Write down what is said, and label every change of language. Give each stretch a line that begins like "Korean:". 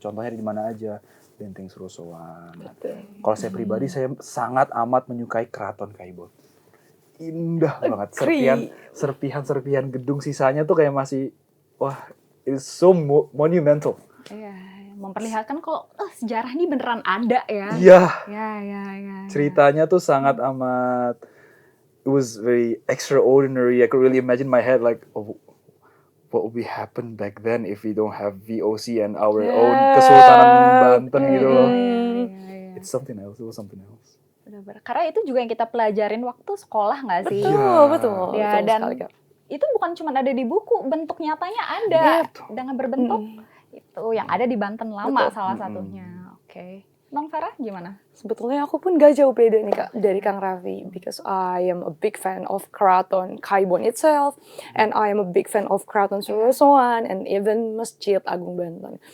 Indonesian: Contohnya di mana aja, Benteng Surosoan. Kalau saya pribadi, saya sangat amat menyukai Keraton Kaibo. Indah banget, serpihan gedung sisanya tuh kayak masih, wah,
English: it's so monumental.
Indonesian: Memperlihatkan kalau sejarah ini beneran ada ya. Iya. Ceritanya tuh sangat amat,
English: it was very extraordinary. I could really imagine my head like, what would be happen back then if we don't have VOC and our own Kesultanan Banten
Indonesian: gitu loh.
English: It's something else. It was something else.
Indonesian: Benar-benar. Karena itu juga yang kita pelajarin waktu sekolah nggak sih? Betul. Ya, betul dan sekali, Kak. Itu bukan cuma ada di buku, bentuk nyatanya ada dengan berbentuk itu yang ada di Banten lama salah satunya. Nong Farah gimana? Sebetulnya aku pun gak jauh beda nih Kak dari Kang Raffi,
English: because I am a big fan of Keraton Kaibon itself, and I am a big fan of Keraton Surosoan, and even Masjid Agung Banten.